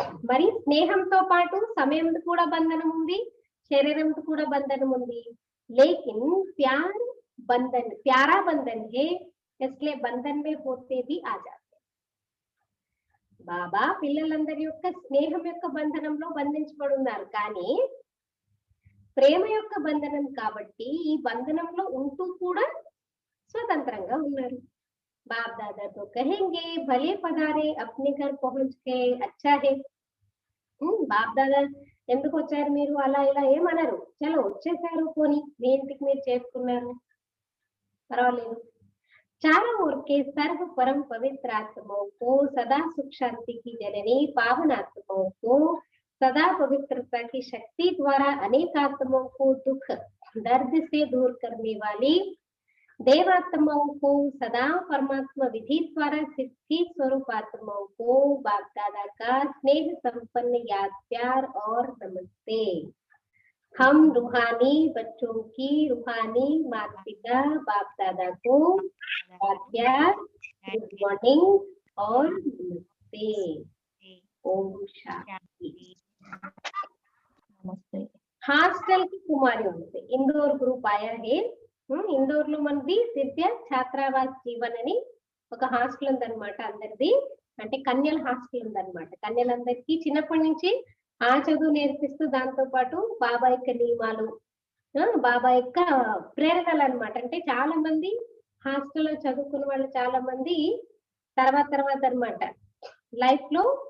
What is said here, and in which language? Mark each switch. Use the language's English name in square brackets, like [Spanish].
[Telugu] మరి స్నేహంతో పాటు సమయం కూడా బంధనం ఉంది, శరీరంతో కూడా బంధనం ఉంది. [Hindi] लेकिन प्यार बंधन प्यारा बंधन है, इसलिए बंधन में होते भी आ जाते. [Telugu] బాబా పిల్లలందరి యొక్క స్నేహం యొక్క బంధనంలో బంధించబడి ఉన్నారు, కానీ ప్రేమ యొక్క బంధనం కాబట్టి ఈ బంధనంలో ఉంటూ కూడా స్వతంత్రంగా ఉన్నారు. [Hindi] बाप दादा तो कहेंगे भले पधारे अपने घर पहुंच गए अच्छा है. [Telugu] బాప్ దాదా ఎందుకు వచ్చారు మీరు అలా ఇలా ఏమన్నారు, చలో వచ్చేసారు, పోనీ మీ ఇంటికి మీరు చేసుకున్నారు, పర్వాలేదు. [Hindi] चारों ओर के सर्व परम पवित्र आत्माओं को सदा सुख शांति की जननी, पावन आत्माओं को सदा पवित्रता की शक्ति द्वारा अनेक आत्माओं को दुख दर्द से दूर करने वाली, देवात्माओं को सदा परमात्मा विधि द्वारा सिद्धि स्वरूप आत्माओं को बाप दादा का स्नेह संपन्न याद प्यार और नमस्ते। हम रूहानी बच्चों की रूहानी माता पिता बाप दादा को प्यार, गुड मॉर्निंग और नमस्ते। ओम शांति। नमस्ते। [Telugu] హాస్టల్ కి కుమారి ఉంది ఇండోర్ గ్రూప్ [Hindi] ఆయా హే [Telugu] ఇండోర్ లో మనది దివ్య ఛాత్రావాస్ జీవన్ అని ఒక హాస్టల్ ఉందన్నమాట అందరిది అంటే కన్యల హాస్టల్ ఉందన్నమాట కన్యలందరికీ చిన్నప్పటి నుంచి ఆ చదువు నేర్పిస్తూ దాంతో పాటు బాబా యొక్క నియమాలు బాబా యొక్క ప్రేరణలు అన్నమాట అంటే చాలా మంది హాస్టల్లో చదువుకున్న వాళ్ళు చాలా మంది తర్వాత అన్నమాట లైఫ్ లో